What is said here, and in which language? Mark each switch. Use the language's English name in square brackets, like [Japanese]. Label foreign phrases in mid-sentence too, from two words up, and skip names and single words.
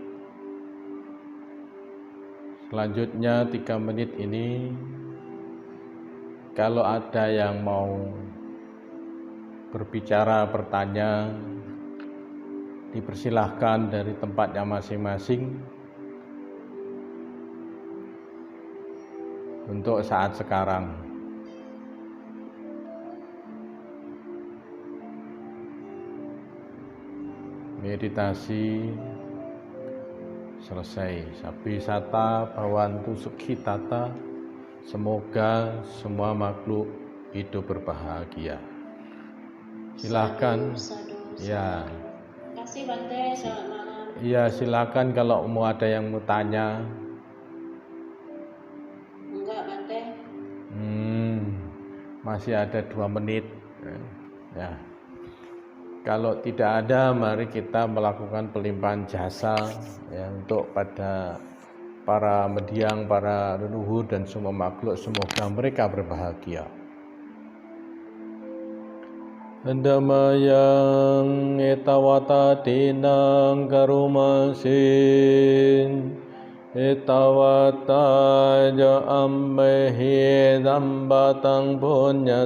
[Indonesian] selanjutnya 3 menit ini kalau ada yang mau berbicara, bertanya, dipersilahkan dari tempatnya masing-masing untuk saat sekarang. Meditasi selesai. [Pali] Sabbisata bhavantu sukhitata. [Indonesian] Semoga semua makhluk hidup berbahagia. Silakan. Ya. Kasih Bante, selamat malam. Iya, silakan kalau mau ada yang mau tanya. Enggak Bante. Masih ada 2 menit. Ya. Kalau tidak ada, mari kita melakukan pelimpahan jasa ya, untuk pada para mendiang, para leluhur dan semua makhluk, semoga mereka berbahagia. [Pali] Andamayang etawata tinang karumasin etawata ja ambehi dambatang punya